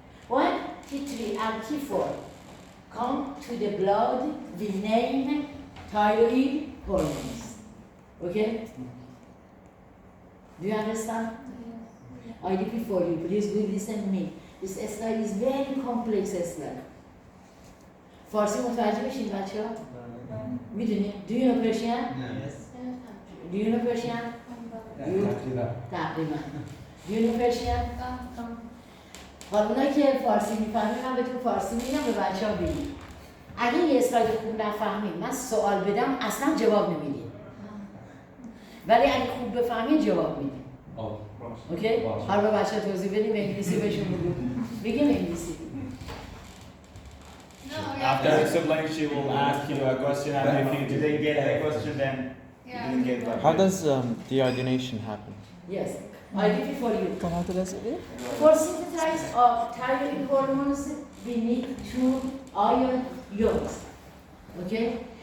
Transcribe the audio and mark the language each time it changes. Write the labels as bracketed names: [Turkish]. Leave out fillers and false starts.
[English] When T3 and T4 come to the blood, we name thyroid hormones. Okay? Do you understand? I repeat for you, please do listen to me. This slide is very complex slide. [Persian] فارسی متوجه بشین بچه ها؟ میدونی؟ [English] Do you know Persian? Yes. Do you know Persian? [Persian] تقریبا. [English] Do you know Persian? [Persian] حالا اونایی که فارسی میفهمید من بهتون فارسی میدم به بچه ها بگید. اگه یه اسلاید خوب نفهمید من سوال بدم اصلا جواب نمیدید. ولی اگه خوب بفهمید جواب میدید. اوکی؟ حالا به بچه ها توضیح بدیم به انگلیسی بهشون بگیم انگلیسی. [English] After explain, she will ask you a question, and if you didn't get the question, then you didn't get the How does deionization happen? Yes, I repeat for you. For synthesis of thyroid hormones, we need two ion ions. Okay?